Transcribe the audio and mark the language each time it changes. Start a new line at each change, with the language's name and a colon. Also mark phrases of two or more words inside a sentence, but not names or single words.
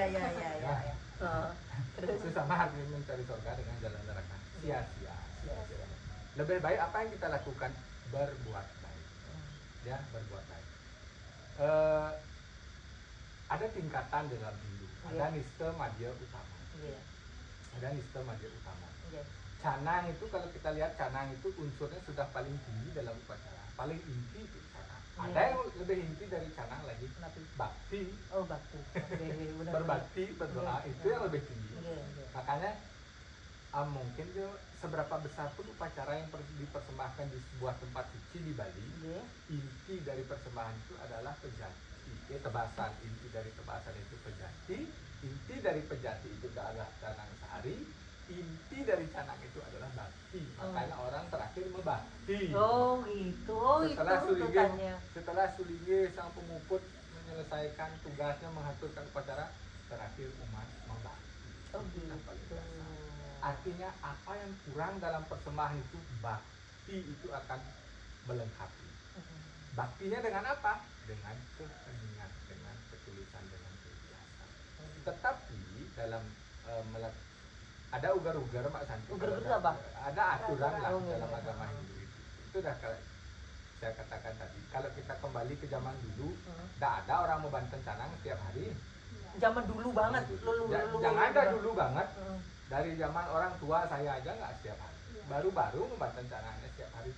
Indonesian: Itu sama artinya mencari surga dengan jalan neraka. Sia-sia. Lebih baik apa yang kita lakukan? Berbuat baik. Ya, berbuat baik. Ada tingkatan dalam Hindu. Ada nista, madhya, utama. Ada nista, madhya, utama. Canang itu kalau kita lihat, canang itu unsurnya sudah paling tinggi dalam upacara, paling inti itu canang. Ada yang lebih inti dari canang lagi, bakti. Oh bakti. Berbakti, berdoa itu yang lebih tinggi. Makanya mungkin seberapa besar pun upacara yang dipersembahkan di sebuah tempat suci di Bali, inti dari persembahan itu adalah pejati, tebasan. Inti dari tebasan itu pejati, inti dari pejati itu adalah canang sari, inti dari canang itu adalah bakti. Makanya orang terakhir membakti. Oh gitu. Setelah Sulinge sang penguput menyelesaikan tugasnya mengaturkan upacara, terakhir umat membakti. Oh gitu. Artinya apa yang kurang dalam persembahan itu, bakti itu akan melengkapi. Baktinya dengan apa? Dengan keheningan, dengan ketulusan, dengan keikhlasan. Tetapi dalam ada ugar-ugar Mbak Santi. Ugar-ugar apa? Ada aturan lah dalam agama Hindu itu. Itu dah saya katakan tadi. Kalau kita kembali ke zaman dulu, tidak ada orang membanten canang setiap hari. Zaman dulu banget. Jangan ada dulu banget. Dari zaman orang tua saya aja nggak setiap hari. Baru-baru membanten canangnya setiap hari.